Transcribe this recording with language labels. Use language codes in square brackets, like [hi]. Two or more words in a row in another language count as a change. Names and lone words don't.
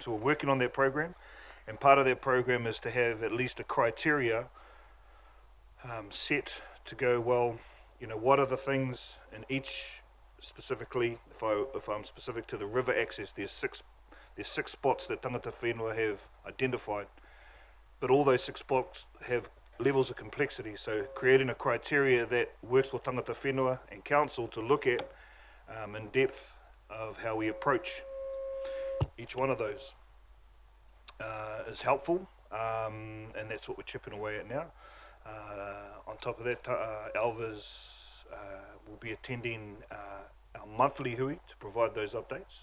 [en] So we're working on that program, and part of that program is to have at least a criteria set to go, well, what are the things in each, specifically, if I'm specific to the river access, there's six spots that [mi] tangata whenua [en] have identified, but all those 6 spots have levels of complexity. So creating a criteria that works for [mi] tangata whenua [en] and council to look at in depth of how we approach each one of those is helpful, and that's what we're chipping away at now. On top of that, Alva's will be attending our monthly hui to provide those updates.